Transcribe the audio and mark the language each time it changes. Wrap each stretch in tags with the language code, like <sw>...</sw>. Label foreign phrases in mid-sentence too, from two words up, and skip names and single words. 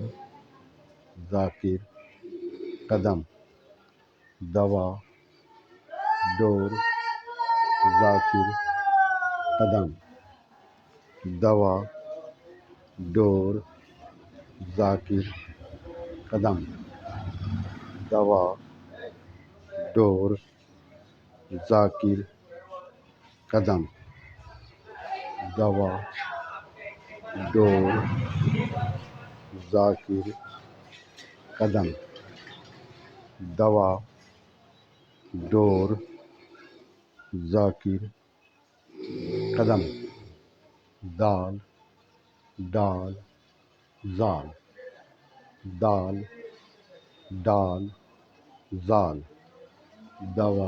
<ur>ذاکر، قدم، دوا، ڈور، ذاکر، قدم، دوا، ڈور، ذاکر، قدم، دوا، ڈور، ذاکر، قدم، دوا، ڈور، ذاکر، قدم، دوا، ڈور، ذاکر، قدم، دال، ڈال، زال، دال، ڈال، زال، دوا،</ur>